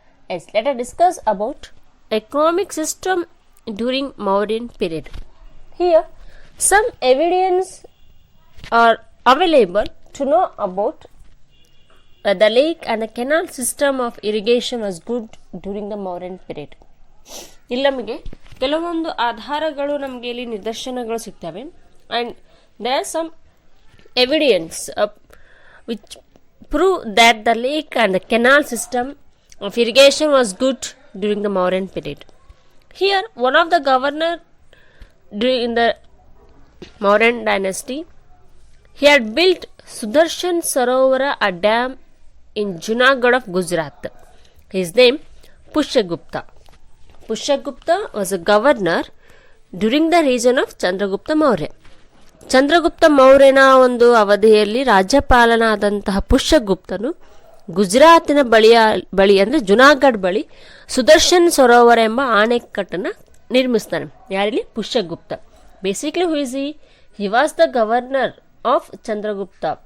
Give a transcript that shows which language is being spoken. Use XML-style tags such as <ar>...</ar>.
<en>Yes, let us discuss about economic system during Mauryan period. Here, some evidence are available to know about the lake and the canal system of irrigation was good during the Mauryan period.</en> <kn>ಇಲ್ಲಿ ನಮಗೆ ಕೆಲವೊಂದು ಆಧಾರಗಳು ನಮಗೆ ಇಲ್ಲಿ ನಿದರ್ಶನಗಳು ಸಿಗ್ತವೆ.</kn> <en>And there are some evidence which prove that the lake and the canal system of irrigation was good during the Mauryan period. Here, one of the governor during the Mauryan dynasty, he had built Sudarshan Sarovara, a dam in Junagadh of Gujarat. His name Pushyagupta. Pushyagupta was a governor during the region of Chandragupta Maurya.</en> <kn>Chandragupta ಮೌರ್ಯನ ಒಂದು ಅವಧಿಯಲ್ಲಿ ರಾಜ್ಯಪಾಲನಾದಂತಹ ಪುಷ್ಯಗುಪ್ತನು ಗುಜರಾತಿನ ಬಳಿ ಅಂದರೆ ಜುನಾಗಢ್ ಬಳಿ ಸುದರ್ಶನ್ ಸರೋವರ ಎಂಬ ಆಣೆಕಟ್ಟನ್ನು ನಿರ್ಮಿಸ್ತಾನೆ. ಯಾರಲ್ಲಿ? Pushyagupta.</kn> <en>Basically who is he was the governor of Chandragupta.</en>